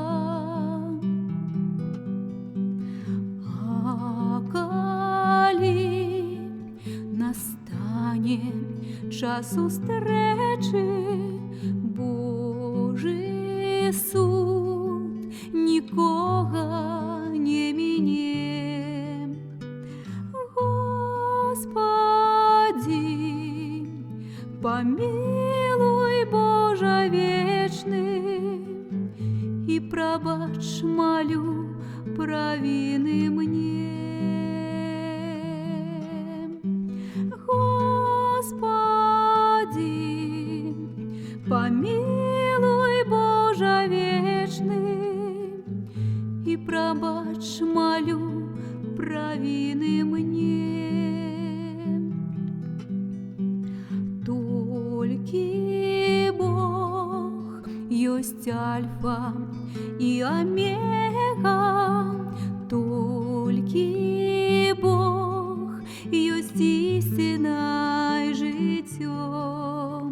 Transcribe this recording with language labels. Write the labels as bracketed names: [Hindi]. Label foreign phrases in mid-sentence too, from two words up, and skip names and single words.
[Belarusian] А калі настане час устрэчы, Божы суд нікога не міне. [Russian] Господи, помилуй, Боже вечный, и пробач, молю, провины мне. Господи, помилуй, Боже вечный, и пробач, молю, провины мне. [Belarusian] Толькі Бог ёсць альфа і омега, толькі Бог ёсць істина і жыццё.